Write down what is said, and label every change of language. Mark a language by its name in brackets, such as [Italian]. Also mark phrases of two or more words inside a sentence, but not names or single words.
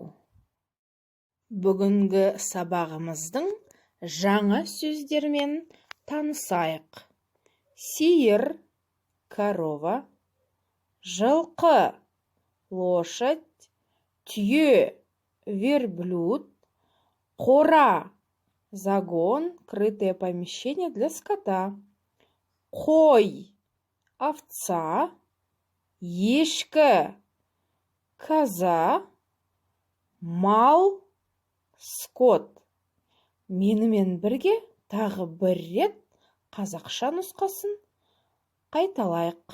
[Kazakh] Бүгінгі сабағымыздың жаңа сөздермен танысайық. Сиыр, корова; жылқы, лошадь; түйе, верблюд; қора, [Russian] загон, крытое помещение для скота; [Kazakh] қой, овца; ешкі, коза; мал, скот. Менімен бірге тағы бір рет қазақша нұсқасын қайталайық.